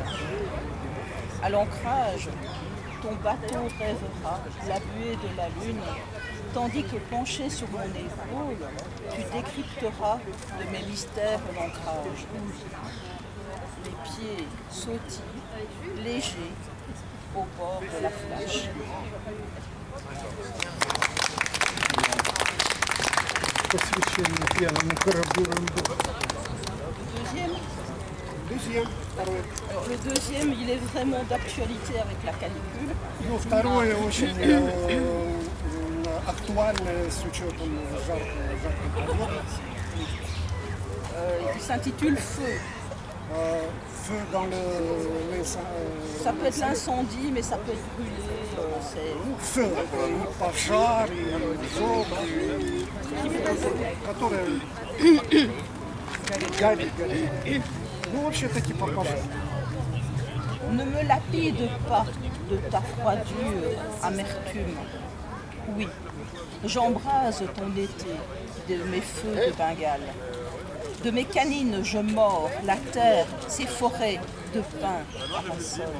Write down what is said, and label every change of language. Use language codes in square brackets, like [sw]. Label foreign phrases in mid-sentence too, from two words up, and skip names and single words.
[fr] À l'ancrage, ton bateau rêvera la buée de la lune, tandis que penché sur mon épaule, tu décrypteras de mes mystères l'ancrage. Les pieds sautillent, légers, au bord de la flash. [ru] Посвящение пьяному кораблю Рамбо. [fr] Deuxième, deuxième, второй. Alors, le deuxième, il est vraiment d'actualité avec la canicule. [ru] Ну, второе очень актуальное с учетом жаркой погоды. [fr] Il s'intitule Feu. Feu dans Ça peut être l'incendie, mais ça peut être brûlé. Feu, [ru] и пожар, и жог, которые горит. Ну, вообще-то типа пожар. [fr] Ne me lapide pas de ta froidure, amertume. Oui, j'embrase ton été de mes feux de Bengale. De mes canines je mords la terre, ces forêts de pins parasols.